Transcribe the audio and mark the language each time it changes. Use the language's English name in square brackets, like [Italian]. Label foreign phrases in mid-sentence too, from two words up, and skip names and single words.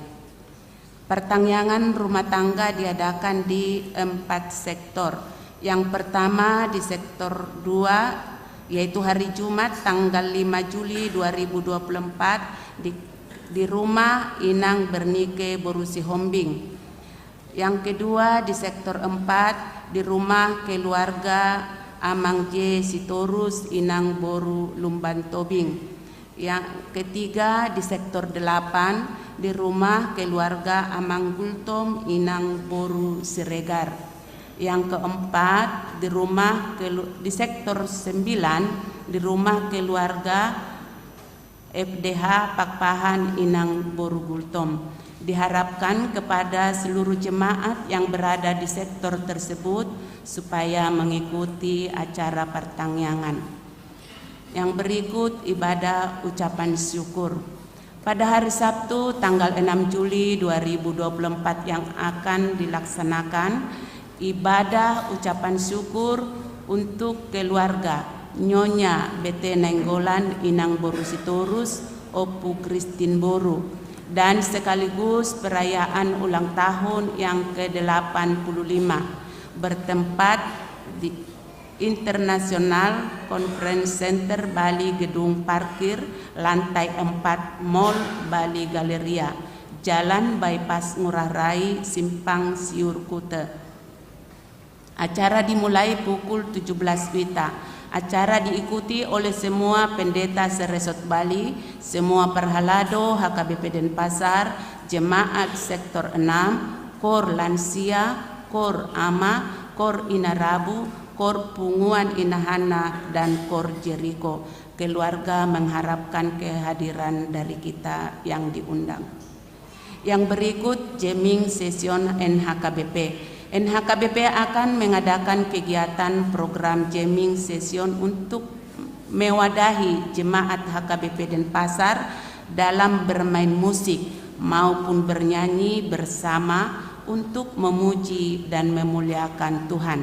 [Indonesian] Pertangyangan rumah tangga diadakan di 4 sektor. Yang pertama di sektor 2, yaitu hari Jumat tanggal 5 Juli 2024 di rumah Inang Bernike Borusi Hombing. Yang kedua di sektor 4 di rumah keluarga Amang J Sitorus Inang Boru Lumban Tobing. Yang ketiga di sektor 8 di rumah keluarga Amang Gultom Inang Boru Siregar. Yang keempat di sektor 9 di rumah keluarga FDH Pakpahan Inang Boru Gultom. Diharapkan kepada seluruh jemaat yang berada di sektor tersebut supaya mengikuti acara pertangyangan. Yang berikut ibadah ucapan syukur. Pada hari Sabtu tanggal 6 Juli 2024 yang akan dilaksanakan ibadah ucapan syukur untuk keluarga Nyonya Bete Nainggolan Inang Boru Sitorus Opu Kristin Boru dan sekaligus perayaan ulang tahun yang ke-85 bertempat di International Conference Center Bali Gedung Parkir lantai 4 Mall Bali Galeria, Jalan Bypass Ngurah Rai, Simpang Siur Kute. Acara dimulai pukul 17 WITA. Acara diikuti oleh semua pendeta seresot Bali, semua perhalado HKBP Denpasar, jemaat sektor 6, Kor Lansia, Kor Ama, Kor Inarabu, Kor Punguan Inahana, dan Kor Jericho. Keluarga mengharapkan kehadiran dari kita yang diundang. Yang berikut [English] jamming session [Indonesian] NHKBP. NHKBP akan mengadakan kegiatan program [English] jamming session [Indonesian] untuk mewadahi jemaat HKBP Denpasar dalam bermain musik maupun bernyanyi bersama untuk memuji dan memuliakan Tuhan.